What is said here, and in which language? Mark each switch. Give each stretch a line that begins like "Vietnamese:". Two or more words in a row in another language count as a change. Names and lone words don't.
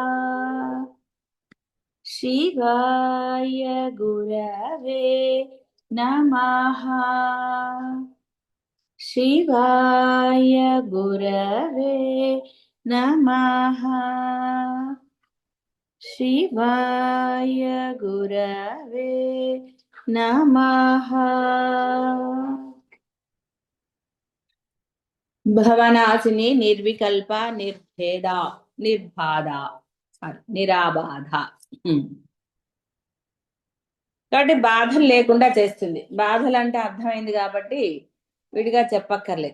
Sanskrit: शिवाय गुरवे नमः। शिवाय गुरवे नमः। शिवाय गुरवे नमः। భవనాశిని నిర్వికల్ప నిర్భేద నిర్బాధ నిరాబాధ.
Telugu: కాబట్టి బాధలు లేకుండా చేస్తుంది. బాధలు అంటే అర్థమైంది కాబట్టి విడిగా చెప్పక్కర్లేదు.